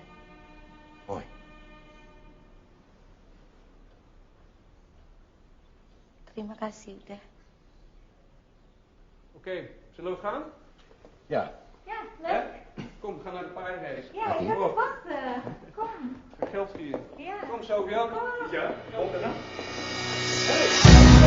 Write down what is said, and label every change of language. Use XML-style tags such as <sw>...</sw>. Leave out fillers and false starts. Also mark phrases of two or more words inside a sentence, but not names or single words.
<id>Oi. Terima kasih, udah.</id> <nl>Oké, zullen we gaan? Ja. Ja, leuk. Kom, we gaan naar de paardenrace. Ja, ik heb het wachten. Kom. Ga geld sturen. Ja. Kom, Sofia. Kom. Ja, kom eraan. Hey!</nl>